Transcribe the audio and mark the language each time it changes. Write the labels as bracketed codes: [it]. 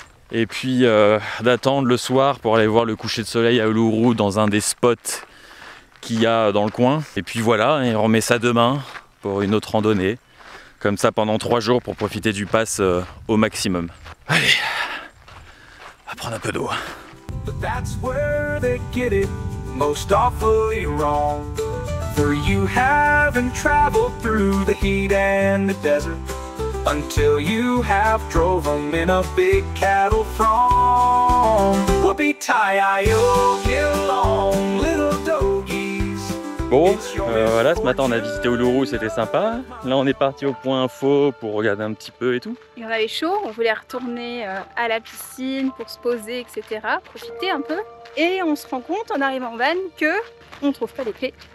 [fr] Et puis d'attendre le soir pour aller voir le coucher de soleil à Uluru dans un des spots qu'il y a dans le coin. Et puis voilà, et on remet ça demain pour une autre randonnée. Comme ça pendant 3 jours pour profiter du pass au maximum. Allez, on va prendre un peu d'eau. [en] But that's where they get it most awfully wrong. For you haven't traveled through the heat and the desert until you have drove them in a big cattle throng. Whoopee-tie-I-O, get along, little doggies. [fr] Bon, voilà, ce matin on a visité Uluru, c'était sympa. Là on est parti au point info pour regarder un petit peu et tout. Et on avait chaud, on voulait retourner à la piscine pour se poser, etc. Profiter un peu. Et on se rend compte en arrivant en van que on trouve pas les clés.